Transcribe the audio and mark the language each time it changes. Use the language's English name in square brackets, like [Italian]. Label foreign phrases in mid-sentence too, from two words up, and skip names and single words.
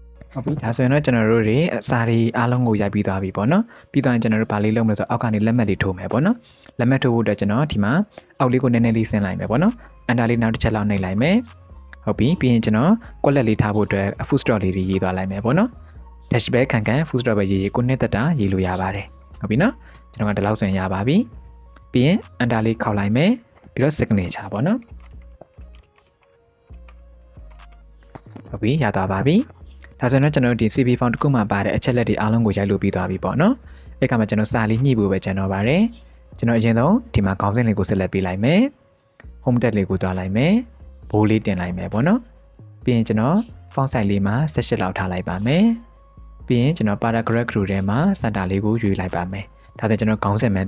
[Burmese] ဟုတ်ပြီဒါဆိုရင်တော့ကျွန်တော်တို့တွေအစာတွေအားလုံးကိုရိုက်ပြီးသွားပြီပေါ့နော်ပြီးတော့ကျွန်တော်တို့ဗာလေးလုံးမလို့ဆိုအောက်ကနေလက်မှတ်လေးထိုးမယ်ပေါ့နော်လက်မှတ်ထိုးဖို့အတွက်ကျွန်တော်ဒီမှာအောက်လေးကိုနည်းနည်းလေးဆင်းလိုက်မယ်ပေါ့နော်အန်တာလေးနောက်တစ်ချက်လောက်နှိပ်လိုက်မယ်ဟုတ်ပြီပြီးရင်ကျွန်တော်ကွက်လက်လေးထားဖို့အတွက် [English] food stop [Burmese] လေးတွေရေးသွားလိုက်မယ်ပေါ့နော် dashback ခံ [English] food stop [Burmese] ပဲရေးကိုနှစ်သက်တာရေးလို့ရပါတယ်ဟုတ်ပြီနော်ကျွန်တော်ကဒီလောက်ဆိုရင်ရပါပြီပြီးရင်အန်တာလေးခောက်လိုက်မယ်ပြီးတော့ signature ပေါ့နော်ဟုတ်ပြီရသွားပါ ပြီဒါဆိုရင်ကျွန်တော်တို့ဒီ [English] CV form [Burmese] တစ်ခုမှပါတဲ့အချက်လက်တွေအားလုံးကိုရိုက်လို့ပြီးသွားပြီပေါ့နော်အဲ့ခါမှာကျွန်တော်စာလေးညှိဖို့ပဲကျွန်တော်ပါတယ်ကျွန်တော်အရင်ဆုံးဒီမှာခေါင်းစဉ်လေးကိုဆက်လက်ပေးလိုက်မယ် [English] home tab [Burmese] လေးကိုတွားလိုက်မယ်ဘိုးလေးတင်လိုက်မယ်ပေါ့နော်ပြီးရင်ကျွန်တော် [English] font size [Burmese] လေးမှာ18လောက်ထားလိုက်ပါမယ်ပြီးရင်ကျွန်တော် [English] paragraph group [Burmese] ထဲမှာ center လေးကိုရွေးလိုက်ပါမယ်ဒါဆိုကျွန်တော်ခေါင်းစဉ်မှန်